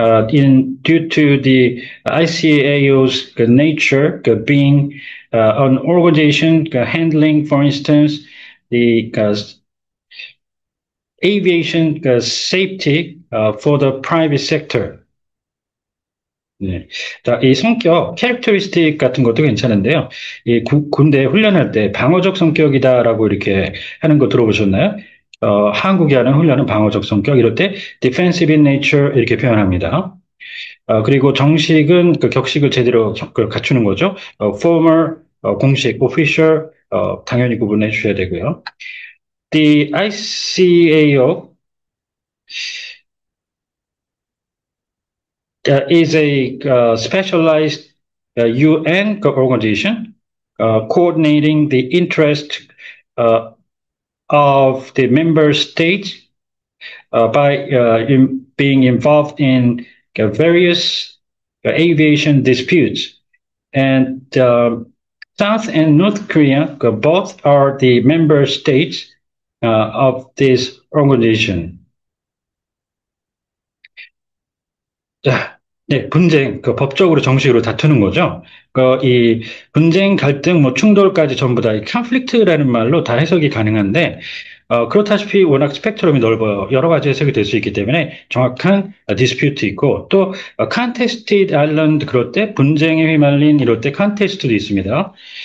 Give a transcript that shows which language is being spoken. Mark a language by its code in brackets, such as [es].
[en] in due to the ICAO's nature being an organization handling, for instance, the aviation safety for the private sector. [ko] 네. 자, 이 성격, 캐릭터리스틱 같은 것도 괜찮은데요. 이 군대 훈련할 때 방어적 성격이다라고 이렇게 하는 거 들어보셨나요? 한국이 하는 훈련은 방어적 성격, 이럴 때 [en] defensive in nature [ko] 이렇게 표현합니다. 그리고 정식은 그 격식을 제대로 갖추는 거죠. formal, 공식, official, 당연히 구분해 주셔야 되고요. [en] The ICAO is a specialized UN organization coordinating the interest uh, of the member states by being involved in various aviation disputes. And South and North Korea both are the member states of this organization. [ko] 자, 네, 분쟁, 법적으로 정식으로 다투는 거죠. 이 분쟁, 갈등, 뭐 충돌까지 전부 다 이 컨플릭트라는 말로 다 해석이 가능한데, 그렇다시피 워낙 스펙트럼이 넓어요. 여러 가지 해석이 될 수 있기 때문에 정확한 디스퓨트 있고, 또 [en] contested island [ko] 그럴 때 분쟁에 휘말린 이럴 때 contest도 있습니다.